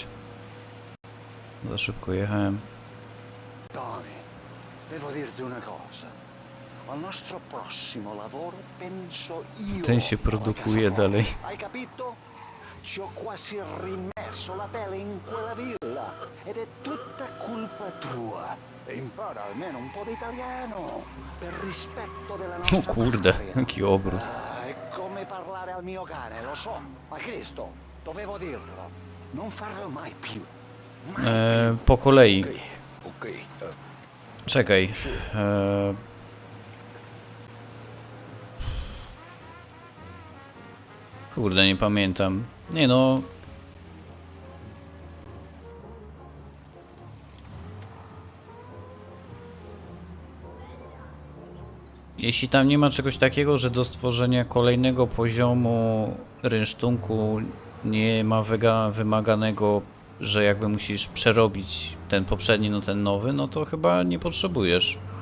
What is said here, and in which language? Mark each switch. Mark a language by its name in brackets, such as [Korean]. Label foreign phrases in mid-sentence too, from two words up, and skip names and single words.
[Polish] Za szybko jechałem. [Italian] Tommy, devo dirti una cosa. Al nostro prossimo lavoro penso io. [Polish] Ten się produkuje dalej. [Italian] Hai capito? Ci ho quasi rimesso la pelle in quella villa ed è tutta colpa tua. Impara almeno un po' di italiano, per rispetto della [Polish] O [Italian] nostra [Polish] kurde, [Italian] patria. [Polish] jaki obrót. [Italian] È come parlare al mio cane, lo so, ma Cristo, dovevo dirlo. Non farlo mai più. [Polish] Po kolei. Okej. Czekaj. Kurde, nie pamiętam. Nie no. Jeśli tam nie ma czegoś takiego, że do stworzenia kolejnego poziomu rynsztunku nie ma wymaganego, że jakby musisz przerobić ten poprzedni na ten nowy, no to chyba nie potrzebujesz.